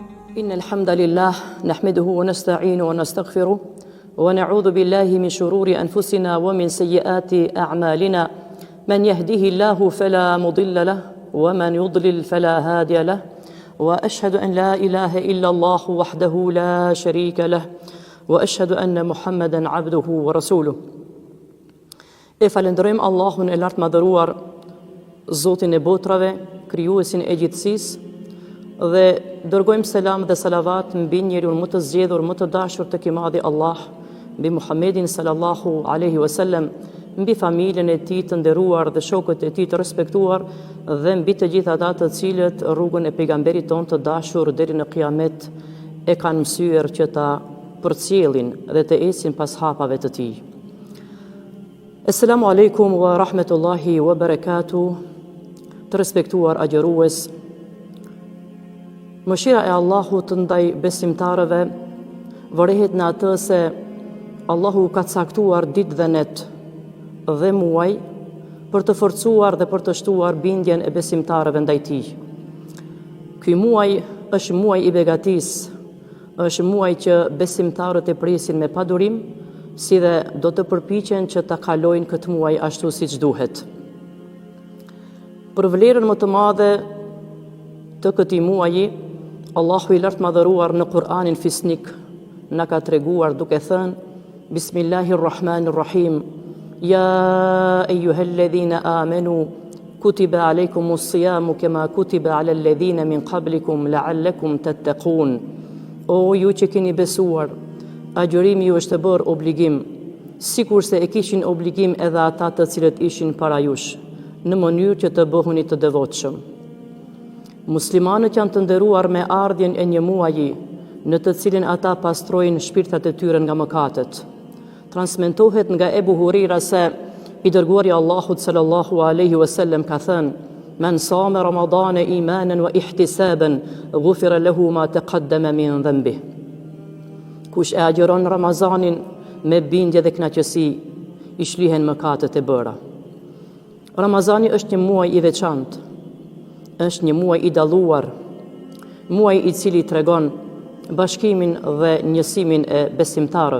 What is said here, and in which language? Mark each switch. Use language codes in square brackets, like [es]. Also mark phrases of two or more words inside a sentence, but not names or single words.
[ar] إن الحمد لله نحمده ونستعينه ونستغفره ونعوذ بالله من شرور أنفسنا ومن سيئات أعمالنا من يهده الله فلا مضل له ومن يضلل فلا هادي له وأشهد أن لا إله إلا الله وحده لا شريك له وأشهد أن محمدا عبده ورسوله. [sq] E falenderojmë Allahun e lartë madhëruar, Zotin e botrave, krijuesin e gjithësisë, dhe dërgojmë selam dhe salavat mbi njeriun më të zgjedhur, më të dashur tek i madhi Allah, mbi Muhammedin [ar] صلى الله عليه وسلم, [sq] mbi familjen e tij të nderuar dhe shokët e tij të respektuar, dhe mbi të gjithë ata të cilët rrugën e pejgamberit tonë të dashur deri në Kiamet e kanë mësyer që ta përcjellin dhe të ecin pas hapave të tij. [ar] السلام عليكم ورحمة الله وبركاته. [sq] Të respektuar agjërues, mëshira e Allahut ndaj besimtarëve vërehet në atë se Allahu ka caktuar ditë dhe net dhe muaj për të forcuar dhe për të shtuar bindjen e besimtarëve ndaj tij. Ky muaj është muaj i begatisë, është muaj që besimtarët e presin me padurim, si dhe do të përpiqen që ta kalojnë këtë muaj ashtu siç duhet. Për vlerën më të madhe të këtij muaji, Allahu i lartë madhëruar në Kur'anin fisnik na ka treguar duke thënë: [ar] Bismillahirrahmanirrahim. يا أيها الذين آمنوا كتب عليكم الصيام كما كتب على الذين من قبلكم لعلكم تتقون. [sq] O ju që keni besuar, agjërimi ju është bërë obligim, sikurse e kishin obligim edhe ata të cilët ishin para jush, në mënyrë që të bëhuni të devotshëm. Muslimanët janë të nderuar me ardhjen e një muaji në të cilin ata pastrojnë shpirtat e tyre nga mëkatet. Transmetohet nga Ebu Huraira se i dërguari Allahut [ar] صلى الله عليه وسلم [sq] ka thënë: [ar] "من صام رمضان إيمانا واحتسابا غفر له ما تقدم من ذنبه." [sq] Kush e agjeron Ramazanin me bindje dhe kënaqësi, i shlihen mëkatet e bëra. Ramazani është një muaj i veçantë, është një muaj i dalluar, muaj i cili tregon bashkimin dhe njësimin e besimtarëve.